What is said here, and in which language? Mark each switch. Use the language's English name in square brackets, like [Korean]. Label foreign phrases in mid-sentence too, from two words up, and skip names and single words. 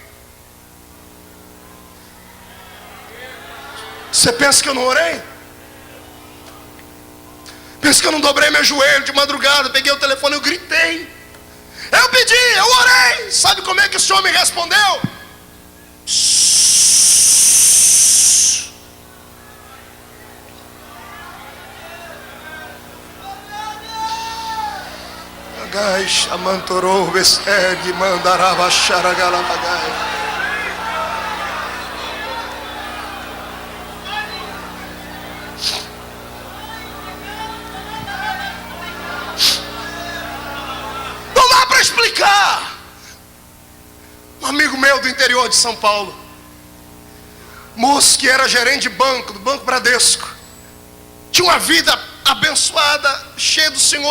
[Portuguese] Você pensa que eu não orei? Pensa que eu não dobrei meu joelho de madrugada, peguei o telefone, eu gritei, eu pedi, eu orei. Sabe como é que o senhor me respondeu? Agai chamantorou besteg mandarava xaragalamagai. Explicar. Um amigo meu do interior de São Paulo, moço que era gerente de banco, do Banco Bradesco, tinha uma vida abençoada, cheia do Senhor.